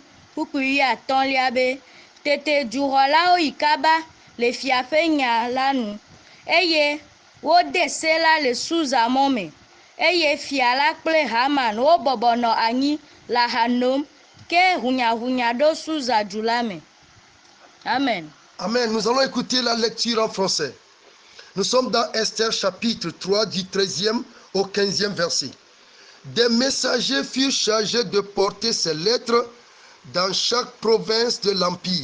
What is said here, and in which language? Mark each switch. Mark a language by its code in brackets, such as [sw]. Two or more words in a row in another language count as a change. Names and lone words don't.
[ee] Kpukpui 15 be tete duxɔlawo yi kaba le fia ƒe nya la nu eye wode se la le Susa mɔ me eye fia la kple Haman wobɔbɔnɔ anyi le aha nom ke hunyahunya ɖo Susa du la me. Amen. Amen. [fr] Nous allons écouter la lecture en français. Nous sommes dans Esther chapitre 3 du 13e au 15e verset. Des messagers furent chargés de porter ces lettres dans chaque province de l'Empire.